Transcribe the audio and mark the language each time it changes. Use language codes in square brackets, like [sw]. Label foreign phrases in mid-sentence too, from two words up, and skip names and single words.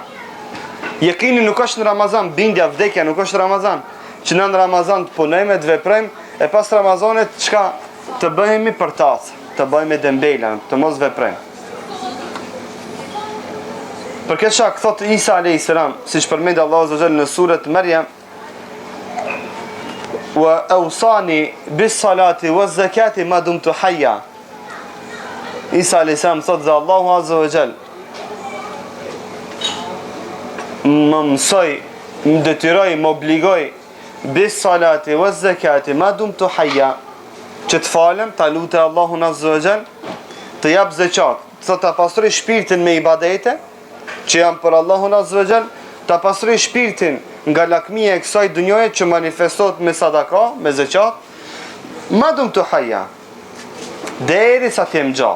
[sq] Yaqini nuk është në Ramazan, bindja, vdekja nuk është në Ramazan. Që në Ramazan të punojmë, të veprojmë, e pas Ramazanit çka të bëhemi për tas, të bëjmë dembela, të mos veprojmë. Për këtë shkak thot Isa [ar] عليه السلام, [sq] siç përmend Allahu [ar] عز وجل [sq] në surat Maryam: [ar] "وأوصاني بالصلاة والزكاة ما دمت حيا." [sq] Isa [ar] عليه السلام [sq] thot dhe Allahu [ar] عز وجل [sq] më mësoj, më detyroj, më obligoj [ar] بالصلاة والزكاة ما دمت حيا, [sq] që të falem, ta lutem Allahun [ar] عز وجل, [sq] të jap zeqat, thot ta pastroj shpirtin me ibadete që jam për Allahun [ar] عز وجل, [sq] ta pastroj shpirtin nga lakmia e kësaj dunjoje që manifestohet me sadaka, me zeqat, [ar] ما دمت حيا, [sq] derisa të jem gjallë.